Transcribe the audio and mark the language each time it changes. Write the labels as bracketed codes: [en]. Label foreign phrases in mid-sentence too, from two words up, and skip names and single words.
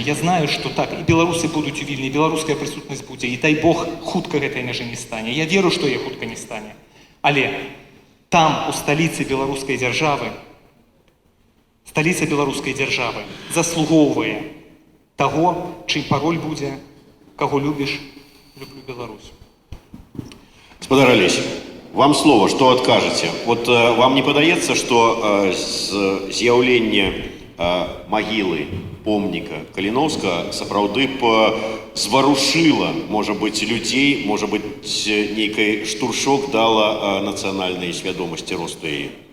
[be] Я знаю, што так, і беларусы будуць у Вільні, беларуская прысутнасць будзе, і дай Бог, хутка гэтай мяжы не стане. Я веру, што яе хутка не стане. Але там, у сталіцы беларускай дзяржавы, сталіца беларускай дзяржавы заслугоўвае таго, чый пароль будзе [ru] «Кого любишь, [be] люблю Беларусь». [ru] Господар Олесь, вам слово, что откажете? [be] Вам не падаецца, што з'яўленне магілы, помніка Каліноўскага сапраўды зварушыла, можа быць, людзей, можа быць, нейкай штуршок дала нацыянальнай свядомасці росту яе?